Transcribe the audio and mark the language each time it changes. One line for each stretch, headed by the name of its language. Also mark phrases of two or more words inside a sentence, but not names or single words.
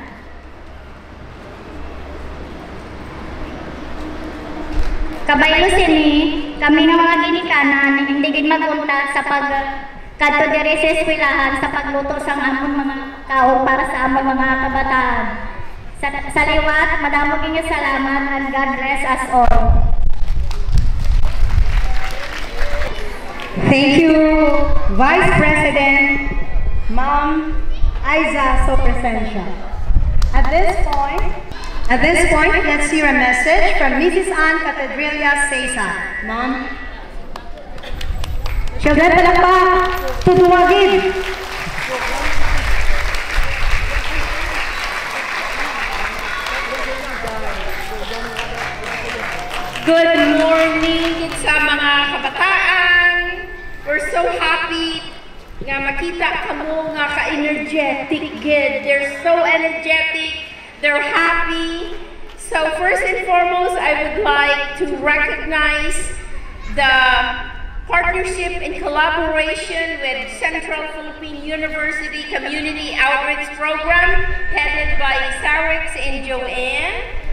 Hiligaynon: Kabaylo sini, kami nga mga ginikanan hindi gid magunta sa pagkadto diri sa eskwelahan sa pagluto sang amon mga kaon para sa amon mga kabataan. Sa liwat, madamo kinyo salamat
English: and God bless us all. Thank you, Vice President Ma'am Aiza Sopresensya. At this point, let's hear a message from Mrs. Ann Catedrilia Cesa. Ma'am.
Hiligaynon: Children, palakpak, tutuwagin.
English: Good morning
Hiligaynon: sa mga kabataan.
English: We're so happy
Hiligaynon: nga makita kamo nga ka-energetic gid.
English: They're so energetic. They're happy. So first and foremost, I would like to recognize the partnership and collaboration with Central Philippine University Community Outreach Program headed by Sarix and Joanne.